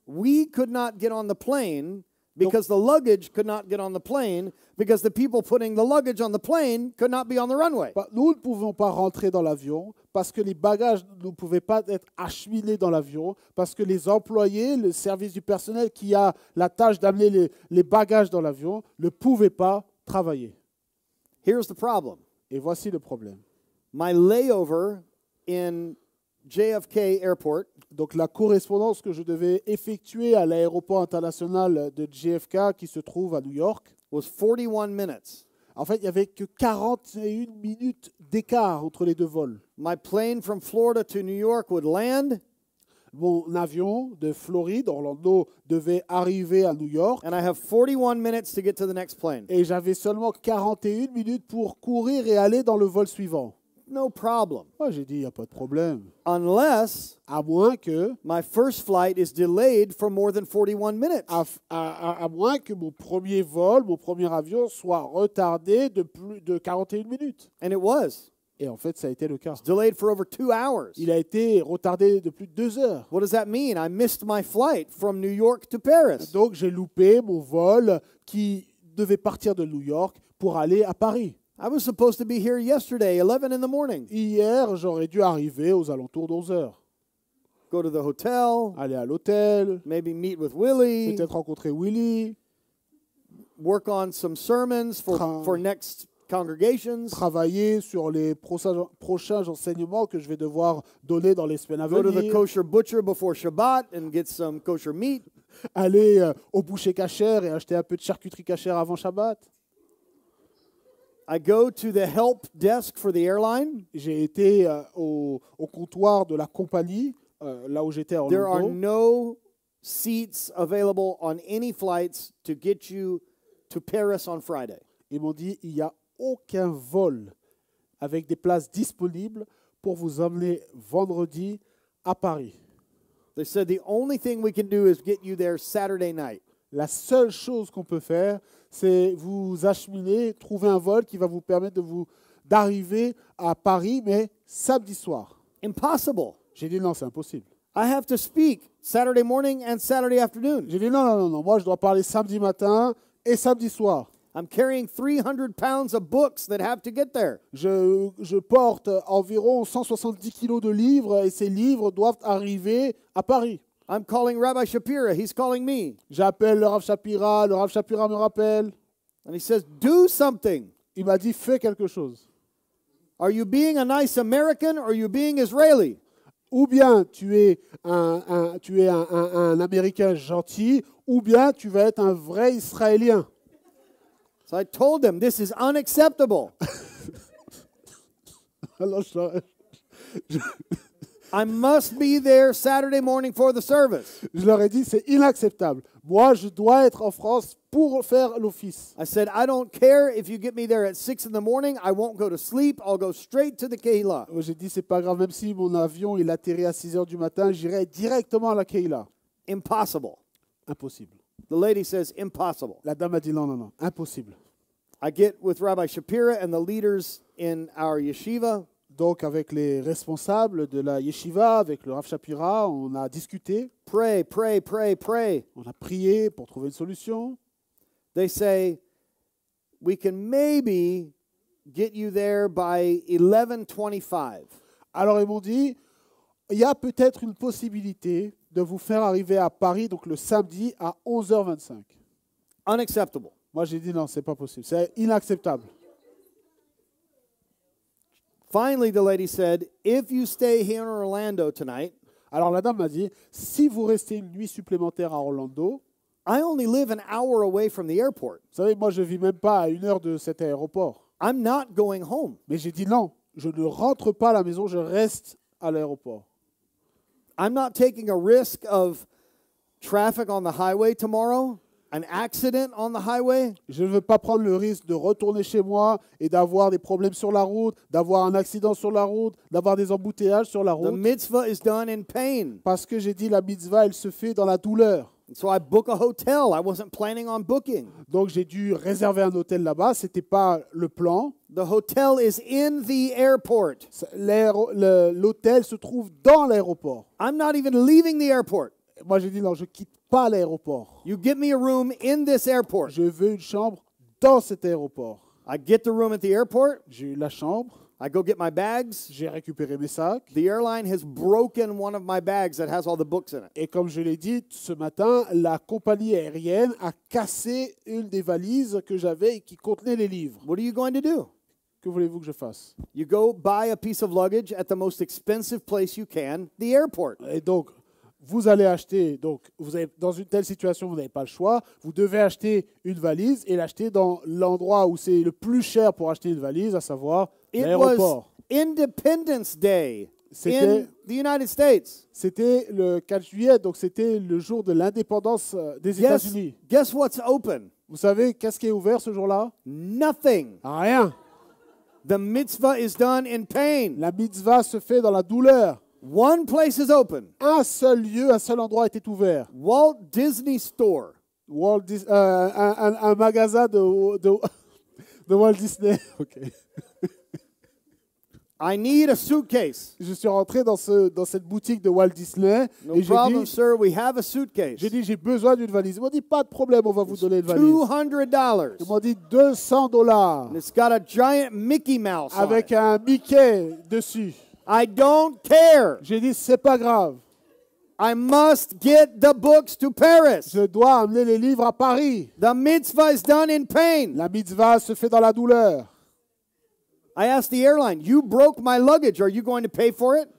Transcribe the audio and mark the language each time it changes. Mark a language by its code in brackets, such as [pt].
[en] We could not get on the plane because the luggage could not get on the plane because the people putting the luggage on the plane could not be on the runway. [fr] Nous ne pouvions pas rentrer dans l'avion parce que les bagages ne pouvaient pas être acheminés dans l'avion, parce que les employés, le service du personnel qui a la tâche d'amener les bagages dans l'avion ne pouvaient pas travailler. [en] Here's the problem. [fr] Et voici le problème. [en] My layover in JFK Airport [fr] Donc la correspondance que je devais effectuer à l'aéroport international de JFK qui se trouve à New York, [en] was 41 minutes. [fr] en fait, il n'y avait que 41 minutes d'écart entre les deux vols. [en] My plane from Florida to New York would land, [fr] Mon avion de Floride, Orlando, devait arriver à New York [en] and I have 41 minutes to get to the next plane. [fr] et j'avais seulement 41 minutes pour courir et aller dans le vol suivant. [en] No problem. [fr] Moi, j'ai dit, il n'y a pas de problème. [en] Unless [fr] À moins que, [en] my first flight is delayed for more than 41 minutes. [fr] à moins que mon premier vol, mon premier avion soit retardé de plus de 41 minutes. [en] And it was. [fr] Et en fait, ça a été le cas. [en] Delayed for over 2 hours. [fr] Il a été retardé de plus de 2 heures. [en] What does that mean? I missed my flight from New York to Paris. [fr] Donc, j'ai loupé mon vol qui devait partir de New York pour aller à Paris. [en] I was supposed to be here yesterday, 11 in the morning. [fr] Hier, j'aurais dû arriver aux alentours d'11 heures. [en] Go to the hotel, [fr] Aller à l'hôtel, [en] maybe meet with Willie, [fr] peut-être rencontrer Willy, [en] work on some sermons for next congregations, [fr] travailler sur les prochains enseignements que je vais devoir donner dans les semaines à [en] go to the [fr] venir, [en] kosher butcher before Shabbat and get some kosher meat. [fr] aller au boucher cachère et acheter un peu de charcuterie cachère avant Shabbat. [en] I go to the help desk for the airline. [fr] J'ai été au comptoir de la compagnie, là où j'étais à [en] There are [fr] Orlando. [en] no seats available on any flights to get you to Paris on Friday. [fr] Ils m'ont dit, il n'y a aucun vol avec des places disponibles pour vous emmener vendredi à Paris. [en] They said the only thing we can do is get you there Saturday night. [fr] La seule chose qu'on peut faire, c'est vous acheminer, trouver un vol qui va vous permettre d'arriver à Paris, mais samedi soir. [en] Impossible. [fr] J'ai dit non, c'est impossible. [en] I have to speak Saturday morning and Saturday afternoon. [fr] J'ai dit non, moi je dois parler samedi matin et samedi soir. [en] I'm carrying 300 pounds of books that have to get there. [fr] Je porte environ 170 kilos de livres et ces livres doivent arriver à Paris. [en] I'm calling Rabbi Shapira. He's calling me. [fr] J'appelle le Rav Shapira me rappelle. [en] And he says, do something. [fr] Il m'a dit, fais quelque chose. [en] Are you being a nice American or are you being Israeli? [fr] Ou bien tu es un Américain gentil, ou bien tu vas être un vrai Israélien. [en] So I told him, this is unacceptable. [fr] Alors [en] I must be there Saturday morning for the service. [fr] je leur ai dit, c'est inacceptable. Moi, je dois être en France pour faire l'office. [en] I said, I don't care if you get me there at 6 in the morning. I won't go to sleep. I'll go straight to the Kehillah. [fr] J'ai dit, c'est pas grave, même si mon avion il atterrit à 6 heures du matin, j'irai directement à la Kehillah. [en] Impossible. [fr] Impossible. [en] The lady says, impossible. [fr] La dame a dit non, impossible. [en] I get with Rabbi Shapira and the leaders in our yeshiva. [fr] Donc, avec les responsables de la yeshiva, avec le Rav Shapira, on a discuté. [en] Pray, pray, pray, pray. [fr] On a prié pour trouver une solution. [en] They say, we can maybe get you there by 11:25. [fr] Alors, ils m'ont dit, il y a peut-être une possibilité de vous faire arriver à Paris, donc le samedi, à 11h25. [en] Unacceptable. [fr] Moi, j'ai dit non, c'est pas possible. C'est inacceptable. [en] Finally, the lady said, if you stay here in Orlando tonight, [fr] Alors, la dame m'a dit, si vous restez une nuit supplémentaire à Orlando, [en] I only live an hour away from the airport. [fr] vous savez, moi, je vis même pas à 1 heure de cet aéroport. [en] I'm not going home. [fr] Mais j'ai dit non, je ne rentre pas à la maison, je reste à l'aéroport. [en] I'm not taking a risk of traffic on the highway tomorrow, an accident on the highway. [fr] Je ne veux pas prendre le risque de retourner chez moi et d'avoir des problèmes sur la route, d'avoir un accident sur la route, d'avoir des embouteillages sur la [en] The [fr] route. [en] mitzvah is done in pain. [fr] Parce que j'ai dit la mitzvah, elle se fait dans la douleur. [en] So I book a hotel. I wasn't planning on booking. [fr] Donc j'ai dû réserver un hôtel là-bas, ce n'était pas le plan. [en] The hotel is in the airport. [fr] L'hôtel se trouve dans l'aéroport. [en] I'm not even leaving the airport. [fr] Moi j'ai dit non, je ne quitte pas à l'aéroport. [en] You get me a room in this airport. [fr] Je veux une chambre dans cet aéroport. [en] I get the room at the airport. [fr] J'ai eu la chambre, [en] I go get my bags. [fr] j'ai récupéré mes sacs. [en] The airline has broken one of my bags that has all the books in it. [fr] Et comme je l'ai dit ce matin, la compagnie aérienne a cassé une des valises que j'avais et qui contenait les livres. [en] What are you going to do? [fr] Que voulez-vous que je fasse? [en] You go buy a piece of luggage at the most expensive place you can, the airport. [fr] Et donc, vous allez acheter, donc vous avez, dans une telle situation, vous n'avez pas le choix, vous devez acheter une valise et l'acheter dans l'endroit où c'est le plus cher pour acheter une valise, à savoir [en] It was [fr] l'aéroport. [en] Independence Day [fr] C'était- [en] in the United States. [fr] C'était le 4 juillet, donc c'était le jour de l'indépendance des [en] Guess, [fr] États-Unis. [en] guess what's open? [fr] Vous savez, qu'est-ce qui est ouvert ce jour-là? [en] Nothing. [fr] Rien. [en] The mitzvah is done in pain. [fr] La mitzvah se fait dans la douleur. [en] One place is open. [fr] Un seul lieu, un seul endroit était ouvert. [en] Walt Disney Store. [fr] Un magasin de Walt Disney. Ok. [en] I need a suitcase. [fr] Je suis rentré dans cette boutique de Walt Disney [en] No [fr] et [en] problem, sir. We have a suitcase. [fr] j'ai besoin d'une valise. Ils m'ont dit, pas de problème, on va vous donner une valise. [en] $200. [fr] Ils m'ont dit $200 [en] And it's got a giant Mickey Mouse on [fr] avec [en] it. [fr] un Mickey dessus. [en] I don't care. [fr] J'ai dit, c'est pas grave. [en] I must get the books to Paris. [fr] Je dois amener les livres à Paris. [en] The mitzvah is done in pain. [fr] La mitzvah se fait dans la douleur. [en] I asked the airline, you broke my luggage. Are you going to pay for it?